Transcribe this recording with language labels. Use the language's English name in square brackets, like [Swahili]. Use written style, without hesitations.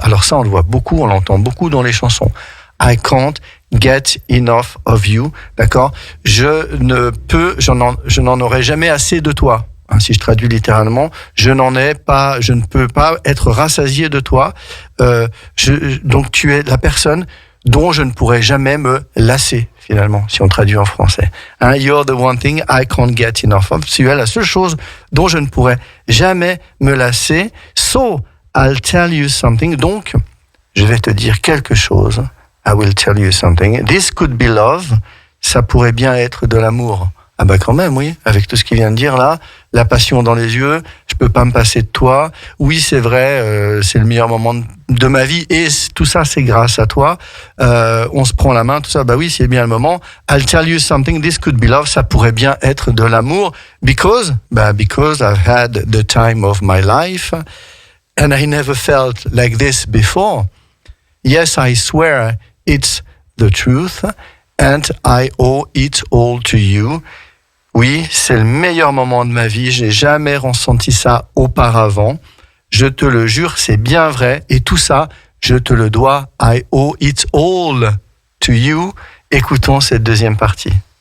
[French] Alors ça, on le voit beaucoup, on l'entend beaucoup dans les chansons. [English] I can't get enough of you, [French] d'accord? Je n'en aurai jamais assez de toi. Si je traduis littéralement, je ne peux pas être rassasié de toi. Donc tu es la personne dont je ne pourrai jamais me lasser, finalement, si on traduit en français. [English] You're the one thing I can't get enough of. [French] Tu es la seule chose dont je ne pourrai jamais me lasser. [English] So, I'll tell you something. [French] Donc, je vais te dire quelque chose. [English] I will tell you something. This could be love. [French] Ça pourrait bien être de l'amour. Ah bah quand même, oui, avec tout ce qu'il vient de dire là, la passion dans les yeux, je peux pas me passer de toi, oui c'est vrai, c'est le meilleur moment de ma vie, et tout ça c'est grâce à toi, on se prend la main, tout ça, bah oui c'est bien le moment, [English] I'll tell you something, this could be love, [French] ça pourrait bien être de l'amour, [English] because I've had the time of my life, and I never felt like this before. Yes, I swear it's the truth and I owe it all to you. [French] Oui, c'est le meilleur moment de ma vie. J'ai jamais ressenti ça auparavant. Je te le jure, c'est bien vrai. Et tout ça, je te le dois. [English] I owe it all to you. [French] Écoutons cette deuxième partie.